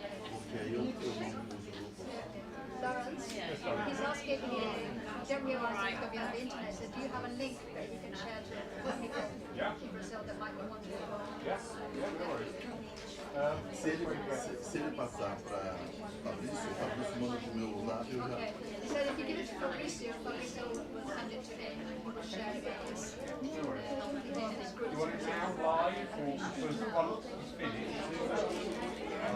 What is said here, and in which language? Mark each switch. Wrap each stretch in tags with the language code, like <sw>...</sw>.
<pt>Porque aí eu não uso o grupo.</pt> <en>Lawrence, he's asking you, don't realise it's going to be on the internet, so do you have a link that you can share to people in Brazil that might be wanting to go? No worries.</en> <pt>Se ele passar para Fabrício, Fabrício manda pro meu zap e eu já.</pt> <en>Okay, he said if you give it to Fabrizio, Fabrizio will send it to him and he will share it with his group. You want it now live, or because once it's finished?</en>